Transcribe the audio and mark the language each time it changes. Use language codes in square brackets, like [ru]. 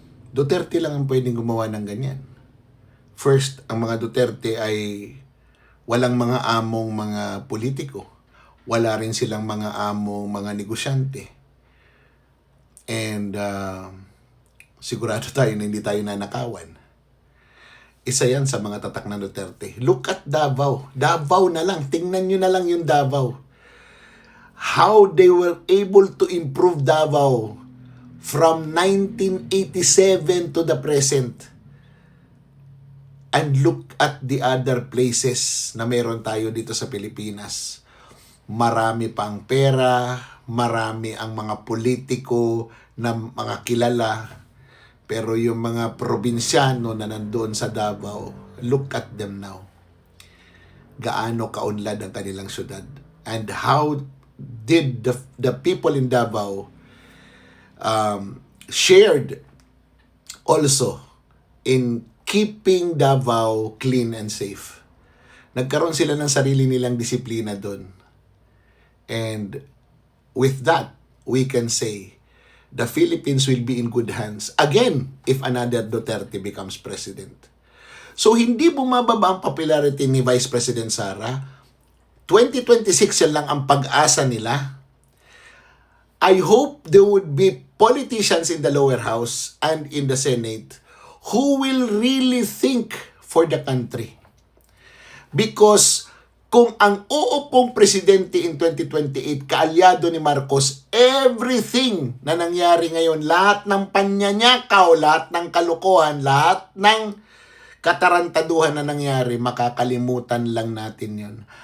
[tl] Duterte lang ang pwedeng gumawa ng ganyan. First, ang mga Duterte ay walang mga among mga politiko. Wala rin silang mga among mga negosyante. And sigurado tayo na hindi tayo nanakawan. Isa yan sa mga tatak ng Duterte. [en] Look at Davao. [tl] Davao na lang. Tingnan nyo na lang yung Davao. [en] How they were able to improve Davao from 1987 to the present. And look at the other places [tl] na meron tayo dito sa Pilipinas. Marami pang pera, marami ang mga politiko na mga kilala. Pero yung mga probinsyano na nandoon sa Davao, [en] look at them now. [tl] Gaano kaunlad ang kanilang syudad. [en] And how did the people in Davao shared also in keeping Davao clean and safe. [tl] Nagkaroon sila ng sarili nilang disiplina doon. [en] And with that, we can say the Philippines will be in good hands again if another Duterte becomes president. [tl] So hindi bumababa ang popularity ni Vice President Sara. 2026 yan lang ang pag-asa nila. [en] I hope there would be politicians in the lower house and in the Senate who will really think for the country. [tl] Because kung ang uupong presidente in 2028, kaalyado ni Marcos, everything na nangyari ngayon, lahat ng panyanyakaw, lahat ng kalukuhan, lahat ng katarantaduhan na nangyari, makakalimutan lang natin yon.